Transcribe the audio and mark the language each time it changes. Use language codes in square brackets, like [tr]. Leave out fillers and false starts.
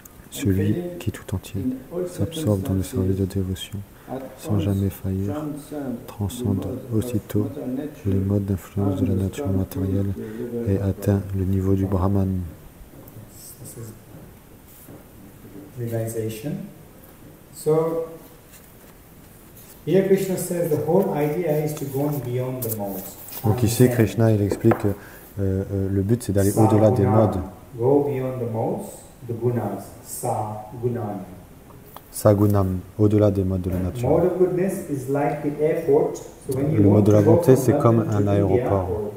[fr] Celui qui tout entier s'absorbe dans le service de dévotion, sans jamais faillir, transcende aussitôt les modes d'influence de la nature matérielle et atteint le niveau du Brahman. [en] Realization. So, here Krishna says the whole idea is to go beyond the modes. [fr] Donc ici, Krishna il explique que le but c'est d'aller au-delà des modes. [en] Go beyond the modes, the gunas, sa-gunam. [fr] Sagunam, au-delà des modes de la nature. [en] Mode of goodness is like the airport. So when you [fr] le mode de la bonté, c'est comme un aéroport.